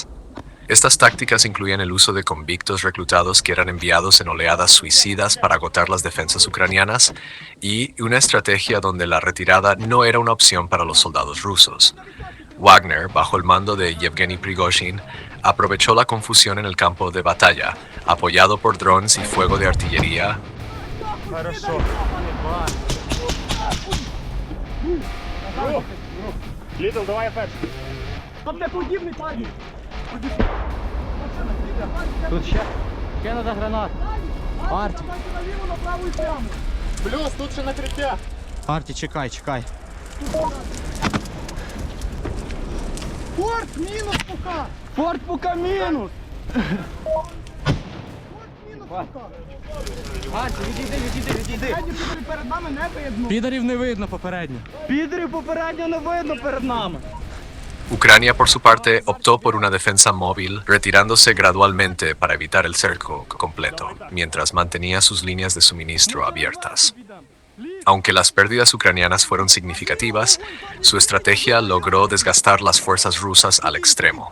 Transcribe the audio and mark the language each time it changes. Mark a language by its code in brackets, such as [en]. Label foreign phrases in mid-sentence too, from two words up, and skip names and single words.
[es] Estas tácticas incluían el uso de convictos reclutados que eran enviados en oleadas suicidas para agotar las defensas ucranianas y una estrategia donde la retirada no era una opción para los soldados rusos. Wagner, bajo el mando de Yevgeny Prigozhin, aprovechó la confusión en el campo de batalla, apoyado por drones y fuego de artillería. [ru] Хорошо. [uk] Літл, давай я перший. Там не подібний парні. Тут ще. Ще треба гранат. Арті. Плюс, тут ще накриття. Арті, чекай. Форт, мінус пока. Форт пока мінус. Арті, відійди. Перед нами не видно. Підерів не видно попередньо. Підерів попередньо не видно перед нами. [es] Ucrania, por su parte, optó por una defensa móvil, retirándose gradualmente para evitar el cerco completo, mientras mantenía sus líneas de suministro abiertas. Aunque las pérdidas ucranianas fueron significativas, su estrategia logró desgastar las fuerzas rusas al extremo.